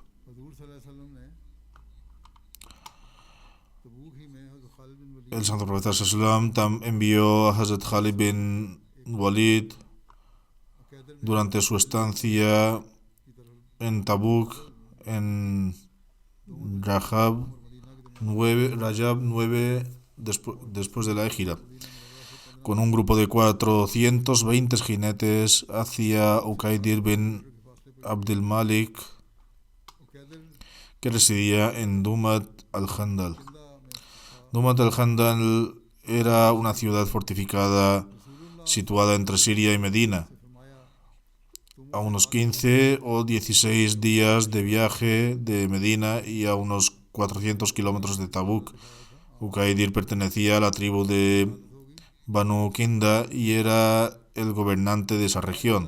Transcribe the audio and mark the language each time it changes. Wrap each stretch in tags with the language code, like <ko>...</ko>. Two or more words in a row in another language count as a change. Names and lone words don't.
<es>El Santo Profeta Sallam envió a Hazrat Khalid bin Walid durante su estancia en Tabuk en Rajab 9 después de la Égira, con un grupo de 420 jinetes hacia Uqaydir bin Abdul Malik, que residía en Dumat al-Jandal. Dumat al-Jandal era una ciudad fortificada situada entre Siria y Medina, a unos 15 o 16 días de viaje de Medina y a unos 400 kilómetros de Tabuk. Uqaydir pertenecía a la tribu de Banu Kinda y era el gobernante de esa región.</es>